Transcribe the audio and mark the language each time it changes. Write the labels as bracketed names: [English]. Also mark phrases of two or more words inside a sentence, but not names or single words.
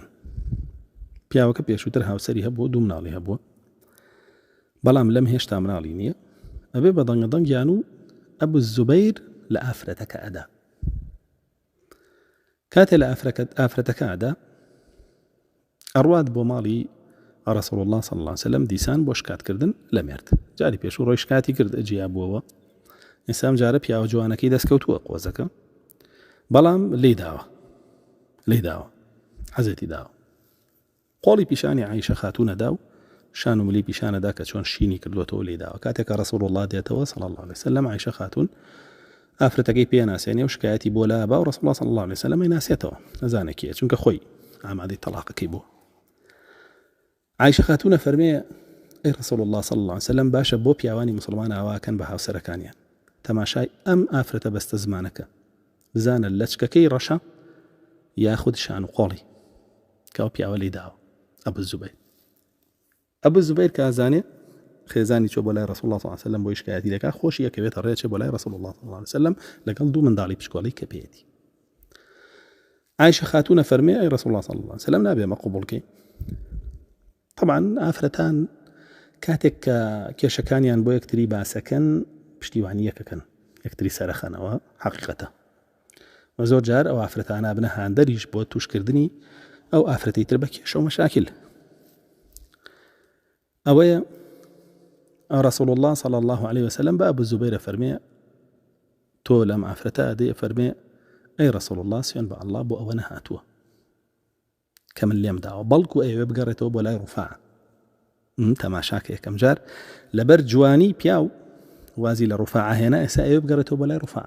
[Central Kurdish] پیاوەکە پێشووتر هاوسەری هەبووە، دوو مناڵی هەبووە، بەڵام لەم هێشتا مناڵی نییە. ئەبێ بە دەنگیان و ئەبو زوبەیر لە ئافرەتەکە ئەدا. کاتێ لە ئافرەتەکە ئەدا ئەڕوات بۆ ماڵی [Arabic] رسول الله صلى الله عليه وسلم [Central Kurdish] دیسان بۆ شکاتکردن لە مێرد. جاری پێشوو ڕۆی شکاتی کرد ئەجیا بووەوە. ئێسام جارە پیاوە جوانەکەی دەستکەوتووە قۆزەکە، بەڵام لێی داوە حەزەتی داوە. قۆڵی پیشانی عایشە خاتوونەدا و شان و ملی پیشانەدا کە چۆن شینی کردوێتەوە لێی داوە. کاتێکە [Arabic] رسول الله [Central Kurdish] دێتەوە [Arabic] صلى الله عليه وسلم [Central Kurdish] عایشە خاتون ئافرەتەکەی پێ ناسێنێ و شکایەتی بۆ لا با و [Arabic] رسول الله صلى الله عليه وسلم [Central Kurdish] ناسێتەوە، نەزانێ کێیە، چونکە خۆی ئامادەی تەلاقەکەی بووە. عایشە خاتونە فەرمێ ئەی [Arabic] رسول الله صلى الله عليه وسلم [Central Kurdish] باشە بۆ پیاوانی مسلمان ئاواکەن بە هاوسەرەکانیان، تەماشای ئەم ئافرەتە بەستە زمانەکە بزانە لەچکەکەی ڕەشە یاخود شان و قۆڵی کە ئەو پیاوە لێی داوە. ئەبو زوبەیر کە ئازانێ خێزانی چۆ بۆ لای [Arabic] رسول الله صلى الله عليه وسلم [Central Kurdish] بۆ شکایەتی دەکا، خۆشی یەکەوێتە ڕێچێ بۆ لای [Arabic] رسول الله صلى الله عليه وسلم [Central Kurdish] لەگەڵ دوو منداڵی پشکۆڵی کە پێیەتی. عایشە خاتونە فەرمێ ئەی [Arabic] رسول الله صلى الله عليه وسلم [Central Kurdish] نابێ مە قبوڵکەی. طبعا ئافرەتان کاتێک کە کێشەکانیان بۆ یەکتری باسەکەن پشتیوانی یەکەکەن، یەکتری سەرەخەنەوە، حەقیقەتە. و زۆر جار ئەو ئافرەتانە بنە هاندەریش بۆ توشکردنی ئەو ئافرەتەی تر بە کێشە و مەشاکل. ئەوەیە [Arabic] رسول الله صلى الله عليه وسلم [Central Kurdish] بە ئەبو زوبەیرە فەرمێ تۆ لەم ئافرەتە ئەدەیە فەرمێ ئەی [Arabic] رسول الله [Central Kurdish] سوێن بە ئەڵڵا بۆ ئەوە نەهاتووە کە من لێم داوە، بەڵکو ئەوێ بگەڕێتەوە بۆ لای ڕوفاع. تەماشاکە یەکەم جار لەبەر جوانی پیاو وازی لە ڕوفاع هێنا، ئێستا ئەوێ بگەڕێتەوە بۆ لای ڕوفاع.